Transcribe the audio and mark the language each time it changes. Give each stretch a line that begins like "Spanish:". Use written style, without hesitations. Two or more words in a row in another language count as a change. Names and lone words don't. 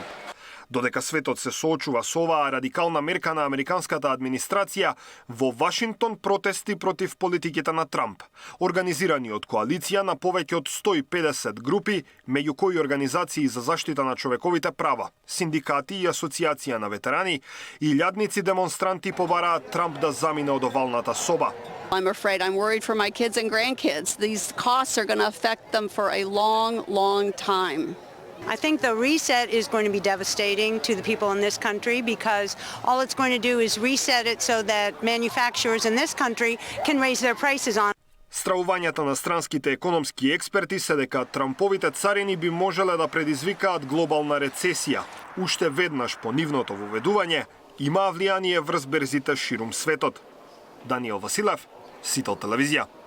Macedonian: Додека светот се соочува со оваа радикална мерка на американската администрација, во Вашингтон протести против политиките на Трамп, организирани од коалиција на повеќе од 150 групи, меѓу кои организации за заштита на човековите права, синдикати и асоциација на ветерани, и илјадници демонстранти побараат Трамп да замине од овалната соба.
English: I'm afraid, I'm worried for my kids and grandkids. These costs are going to affect them for a long, long time. I think the reset is going to be devastating to the people in this country because all it's going to do is reset it so that manufacturers in this country can raise their prices on.
Macedonian: Стравувањата на странските економски експерти се дека Трамповите царини би можеле да предизвикаат глобална рецесија. Уште веднаш по нивното воведување имаа влијание врз берзите ширум светот. Даниел Василев, Сител телевизија.